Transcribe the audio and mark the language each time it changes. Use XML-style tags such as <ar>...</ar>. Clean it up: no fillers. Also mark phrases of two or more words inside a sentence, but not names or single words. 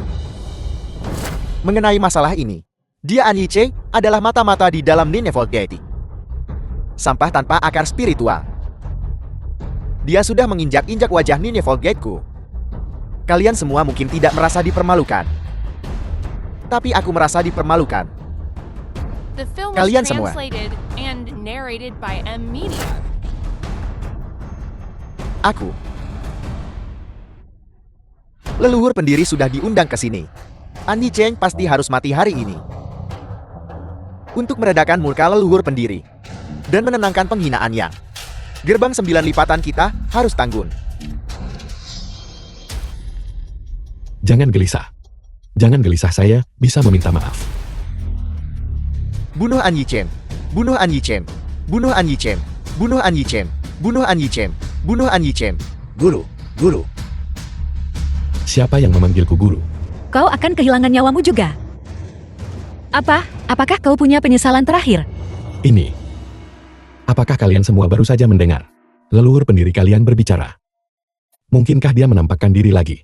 <id>Mengenai masalah ini, dia An Yicheng adalah mata-mata di dalam Ninevold Gate. Sampah tanpa akar spiritual. Dia sudah menginjak-injak wajah Ninevold Gate-ku. Kalian semua mungkin tidak merasa dipermalukan. Tapi aku merasa dipermalukan.</id> <en>The film was</en> <id>Kalian semua.</id> <en>translated and narrated by M Media.</en> <id>Aku. Leluhur pendiri sudah diundang ke sini. An Yicheng pasti harus mati hari ini. Untuk meredakan murka leluhur pendiri dan menenangkan penghinaannya, gerbang 9 lipatan kita harus tanggung. Jangan gelisah. Jangan gelisah, saya bisa meminta maaf. Bunuh An Yicheng. Bunuh An Yicheng. Bunuh An Yicheng. Bunuh An Yicheng. Bunuh An Yicheng. Bunuh An Yicheng. Guru. Siapa yang memanggilku guru? Kau akan kehilangan nyawamu juga. Apakah kau punya penyesalan terakhir? Ini. Apakah kalian semua baru saja mendengar leluhur pendiri kalian berbicara? Mungkinkah dia menampakkan diri lagi?</id>